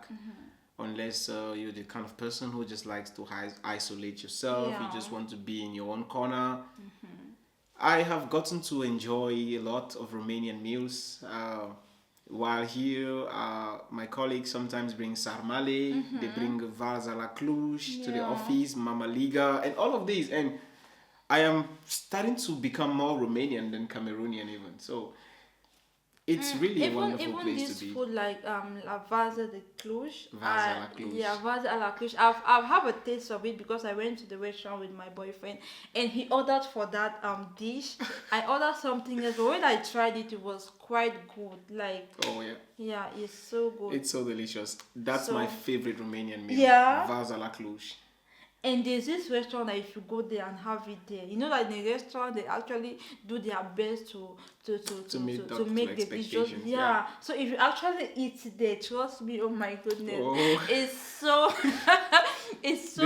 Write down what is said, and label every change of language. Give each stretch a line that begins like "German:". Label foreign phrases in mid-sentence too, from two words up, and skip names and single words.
English: Unless you're the kind of person who just likes to isolate yourself, you Yeah. just want to be in your own corner. I have gotten to enjoy a lot of Romanian meals. While here, my colleagues sometimes bring sarmale, they bring
Romanian: varza la Cluj
English: to the Yeah. office, mama liga, and all of these. And I am starting to become more Romanian than Cameroonian even. So it's really a wonderful Even place this to be. food like
Romanian: la vaza de Cluj. Vaza la Cluj.
English: Yeah,
Romanian: vaza à la Cluj.
English: I've have a taste of it because I went to the restaurant with my boyfriend and he ordered for that dish. I ordered something else, but when I tried it, it was quite good. Like, Oh yeah. yeah, it's so good. It's so delicious. That's So- my favorite Romanian meal. Yeah.
Romanian: Vaza la Cluj.
English: And there's this restaurant that if you go there and have it there, you know that in the restaurant they actually do their best to meet to up to make the dishes. expectations, Yeah. yeah. So if you actually eat there, trust me, oh my goodness, Oh. it's so it's so